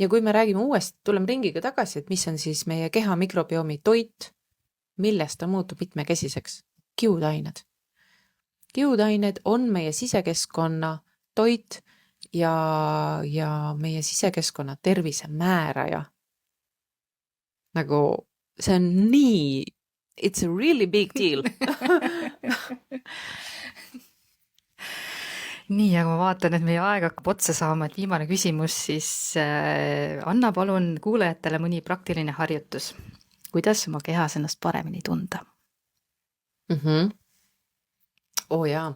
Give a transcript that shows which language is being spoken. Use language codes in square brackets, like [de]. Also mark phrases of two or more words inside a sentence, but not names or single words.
[et] ja kui me räägime uuesti, tuleme ringiga tagasi, et mis on siis meie keha mikrobiomi toit, millest ta muutub mitmekesiseks? Kiudained. Kiudained on meie sisekeskkonna toit ja meie sisekeskkonna tervise määraja. Nagu see on nii, [en] it's a really big deal. [et] Nii, aga ma vaatan, et meie aeg hakkab otsa saama, et viimane küsimus, siis anna palun kuulajatele mõni praktiline harjutus. Kuidas oma kehas ennast paremini tunda? Jaa.